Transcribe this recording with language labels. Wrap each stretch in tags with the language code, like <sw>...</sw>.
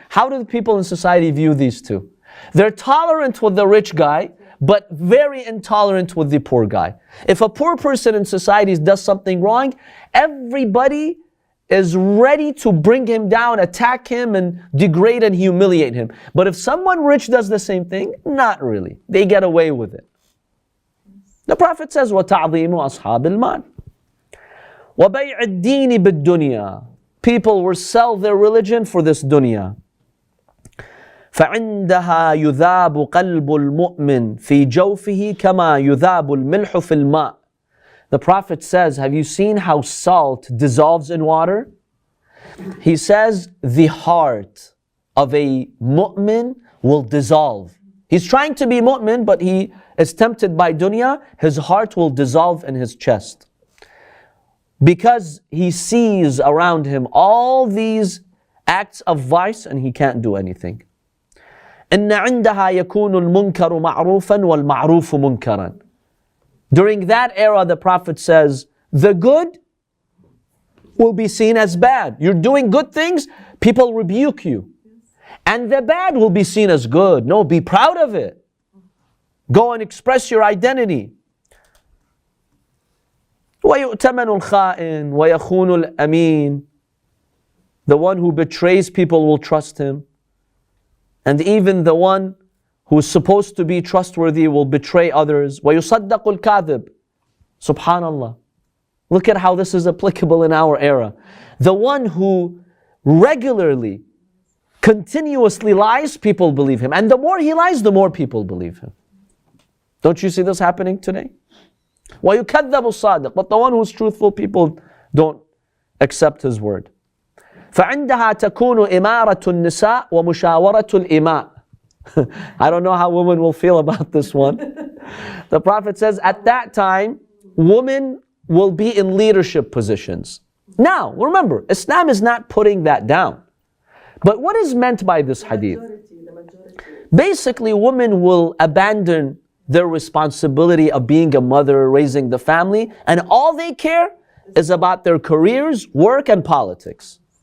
<en>How do the people in society view these two? They're tolerant with the rich guy, but very intolerant with the poor guy. If a poor person in society does something wrong, everybody is ready to bring him down, attack him, and degrade and humiliate him. But if someone rich does the same thing, not really. They get away with it. The Prophet says,</en> <ar>وَتَعْظِيمُ أَصْحَابِ الْمَالِ وَبَيْعِ الدِّينِ بِالدُّنْيَا.</ar> <en>People will sell their religion for this dunya.</en> <ar>فعندها يذاب قلب المؤمن في جوفه كما يذاب الملح في الماء.</ar> <en>The Prophet says, have you seen how salt dissolves in water? He says, the heart of a mu'min will dissolve. He's trying to be mu'min, but he is tempted by dunya. His heart will dissolve in his chest, because he sees around him all these acts of vice and he can't do anything.</en> <ar>إن عندها يكون المنكر معروفا والمعروف منكرا.</ar> <en>During that era, the Prophet says, the good will be seen as bad. You're doing good things, people rebuke you. And the bad will be seen as good. No, be proud of it. Go and express your identity.</en> <ar>وَيُؤْتَمَنُ الْخَائِنُ وَيَخُونُ الْأَمِينُ.</ar> <en>The one who betrays people will trust him. And even the one who is supposed to be trustworthy will betray others.</en> <ar>وَيُصَدَّقُ الْكَاذِبُ. Subhanallah.</ar> <en>Look at how this is applicable in our era. The one who regularly, continuously lies, people believe him. And the more he lies, the more people believe him. Don't you see this happening today?</en> <ar>وَيُكَذَّبُ الصَّادِقُ.</ar> <en>But the one who's truthful, people don't accept his word.</en> <ar>فعندها تكون إمارة النساء ومشاورة الإماء.</ar> <en>I don't know how women will feel about this one. The Prophet says at that time, women will be in leadership positions. Now, remember, Islam is not putting that down. But what is meant by this hadith? Basically, women will abandon their responsibility of being a mother, raising the family, and all they care is about their careers, work, and politics.</en>